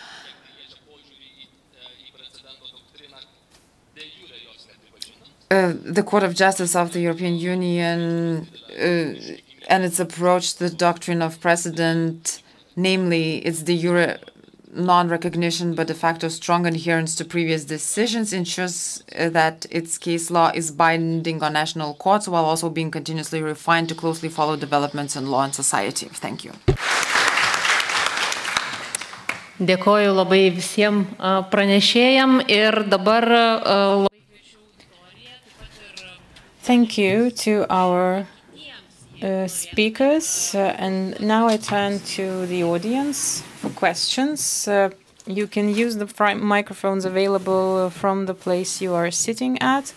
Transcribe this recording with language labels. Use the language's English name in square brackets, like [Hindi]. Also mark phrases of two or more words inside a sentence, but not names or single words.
[English] The Court of Justice of the European Union and its approach to the doctrine of precedent, namely its [Latin] de jure [English] non-recognition but [Latin] de facto [English] strong adherence to previous decisions, ensures that its case law is binding on national courts while also being continuously refined to closely follow developments in law and society. Thank you. [Lithuanian] Dėkoju labai visiems pranešėjam ir dabar [English] Thank you to our speakers. And now I turn to the audience for questions. You can use the microphones available from the place you are sitting at.